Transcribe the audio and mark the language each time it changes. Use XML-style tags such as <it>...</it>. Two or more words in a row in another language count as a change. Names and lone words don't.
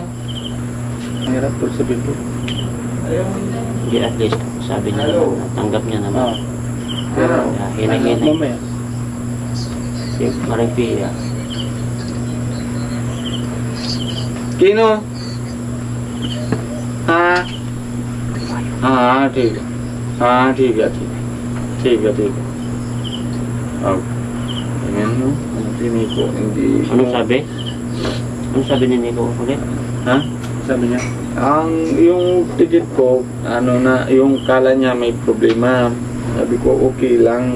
<tl>Ang hirap po sabihin ko. Hindi, at least, sabi niya naman, tanggap niya naman. Pero, Hinay-hinay. mamaya. Si Maring Pia. Kino?</tl> <hi>ठीक है हाँ ठीक है</hi> <tl>Ayan no, hindi ko, hindi. Anong sabi? Anong sabi ni Nico ulit? Ha? Sabi niya, Yung ticket ko, yung kala niya may problema. Sabi ko, okay lang.</tl>